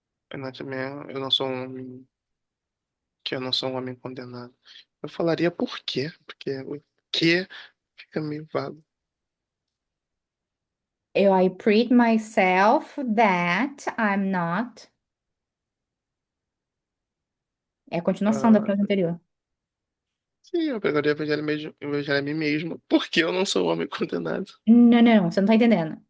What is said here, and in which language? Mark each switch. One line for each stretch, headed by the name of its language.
Portuguese: Eu não sou um homem, que eu não sou um homem condenado. Eu falaria por quê? Porque o quê fica meio vago.
English: I pride myself that I'm not.
Portuguese: É a continuação da Ah, frase anterior. sim, eu pregaria o evangelho, o evangelho a mim mesmo, porque eu não sou um homem condenado. Não, não, você não tá entendendo.